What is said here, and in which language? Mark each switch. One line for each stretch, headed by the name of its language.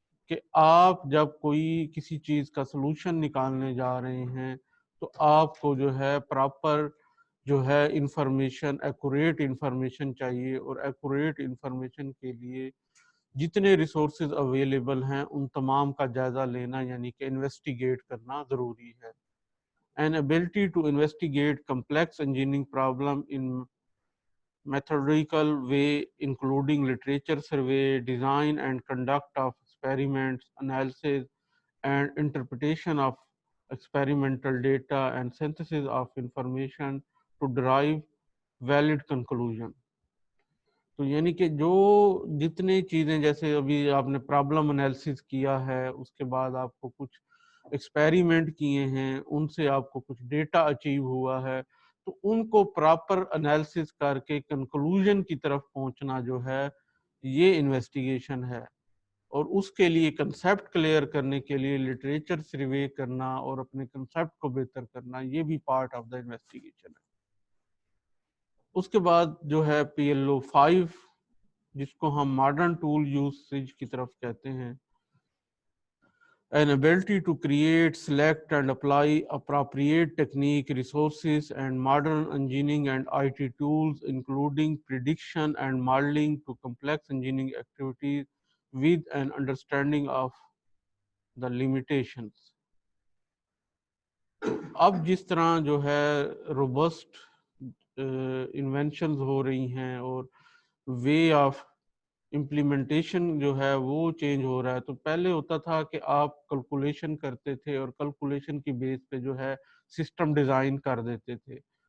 Urdu: کہ آپ جب کوئی کسی چیز کا سلوشن نکالنے جا رہے ہیں تو آپ کو جو ہے پراپر جو ہے انفارمیشن، ایکوریٹ انفارمیشن چاہیے، اور ایکوریٹ انفارمیشن کے لیے جتنے ریسورسز اویلیبل ہیں ان تمام کا جائزہ لینا، یعنی کہ انویسٹیگیٹ کرنا ضروری ہے.
English: An ability to investigate complex engineering problem in methodical way, including literature survey, design and conduct of experiments, analysis and interpretation of experimental data, and synthesis of information to derive valid conclusion.
Urdu: تو یعنی کہ جو جتنے چیزیں، جیسے ابھی آپ نے پرابلم انالیسس کیا ہے، اس کے بعد آپ کو کچھ ایکسپیریمنٹ کیے ہیں، ان سے آپ کو کچھ ڈیٹا اچیو ہوا ہے، تو ان کو پراپر انالیسس کر کے کنکلوژن کی طرف پہنچنا جو ہے یہ انویسٹیگیشن ہے. اور اس کے لیے کنسیپٹ کلیئر کرنے کے لیے لٹریچر سروے کرنا اور اپنے کنسیپٹ کو بہتر کرنا، یہ بھی پارٹ آف دا انویسٹیگیشن ہے. اس کے بعد جو ہے پی ایل او 5 جس کو ہم ماڈرن ٹول یوسیج کی طرف کہتے ہیں.
English: An ability to create, select and apply appropriate technique, resources and modern engineering and IT tools, including prediction and modeling to complex engineering activities with an understanding of the limitations.
Urdu: اب جس طرح جو ہے robust inventions ہو رہی ہیں اور way of implementation جو ہے وہ چینج ہو رہا ہے، تو پہلے ہوتا تھا کہ آپ کیلکولیشن کرتے تھے اور کیلکولیشن کی بیس پہ جو ہے سسٹم ڈیزائن کر دیتے تھے.